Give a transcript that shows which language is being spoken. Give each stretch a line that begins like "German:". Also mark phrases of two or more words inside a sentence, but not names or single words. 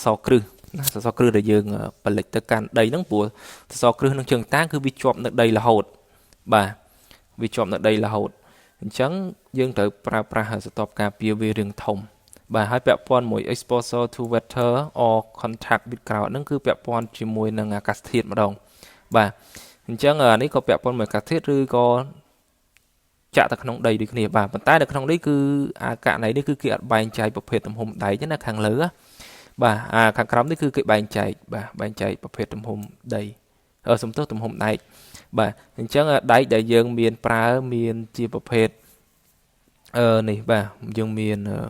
Khmer: រគ្រឹះណាសសរគ្រឹះដែលយើងផលិតទៅកាន់ដីហ្នឹងព្រោះសសរគ្រឹះនិងជើងតាងគឺវាជាប់នៅដីរហូតបាទវាជាប់នៅដីរហូតអញ្ចឹងយើងត្រូវ ប្រើប្រាស់ស្ទាប់ការពារវារឿងធំបាទហើយពាក់ព័ន្ធមួយ
English: exposure to water or contact with ground
Khmer: ហ្នឹងគឺពាក់ព័ន្ធ ជាមួយនឹងអាកាសធាតុម្ដងបាទអញ្ចឹងនេះក៏ពាក់ព័ន្ធមួយអាកាសធាតុឬក៏ចាក់ទៅក្នុងដីដូចគ្នាបាទប៉ុន្តែនៅក្នុងនេះគឺអាករណីនេះគឺគេអត់បែងចែកប្រភេទទំហំដែកណាខាងលើបាទខាងក្រោមនេះគឺគេបែងចែកប្រភេទទំហំដីសំទោសទំហំដែកបាទអញ្ចឹងដែកដែលយើងមានប្រើមានជាប្រភេទនេះបាទយើងមាន